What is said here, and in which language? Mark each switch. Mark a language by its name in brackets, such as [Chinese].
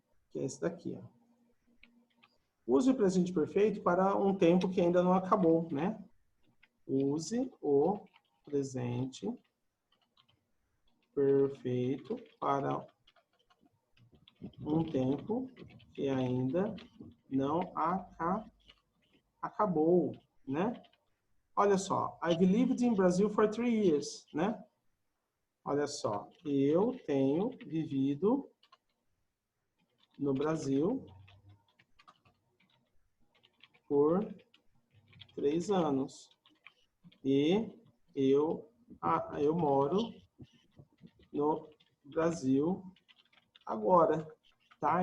[Portuguese] Que é esse daqui, ó. Use o presente perfeito para um tempo que ainda não acabou, né? Use o presente perfeito para um tempo que ainda não acabou, né? Olha só, [English] I've lived in Brazil for 3 years, né? [Portuguese] Olha só, eu tenho vivido no Brasil por 3 anos. E eu moro no Brasil agora, tá?